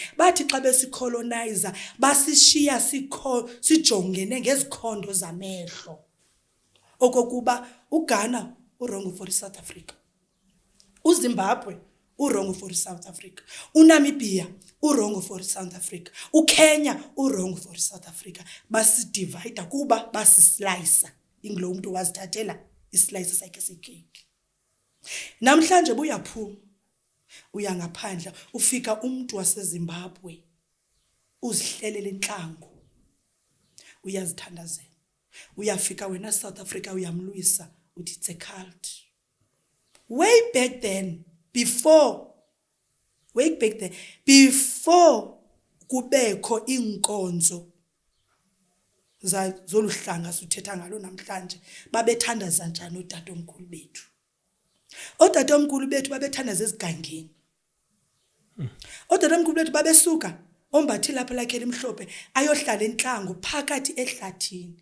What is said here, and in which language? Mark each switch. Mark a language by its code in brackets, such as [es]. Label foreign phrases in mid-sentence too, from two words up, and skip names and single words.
[xh] Bathi xa besicolonizer basishiya sijongene ngezikhondo zamehlo. Okokuba uGhana urongo for South Africa, uZimbabwe urongo for South Africa, uNamibia urongo for South Africa, uKenya urongo for South Africa. Basidivide kuba basislice inglo umuntu wazithathela islice sakhe sekeki. Namhlanje buyaphuma uya ngaphandle ufika umuntu waseZimbabwe uzihlelela intlango uyazithandazela. Uyafika wena South Africa uyamlwisa uthi [en] it's a cult. Way back then, before [xh] kubekho inkonzo zoluhlanga suthetha ngalo namhlanje, babethandaza njani otatomkhulu bethu? Otatomkhulu bethu babethandaza ezigangeni. Otatomkhulu bethu babesuka ombathi lapha lakhe elimhlophe ayohlala entlango phakathi ehlathini.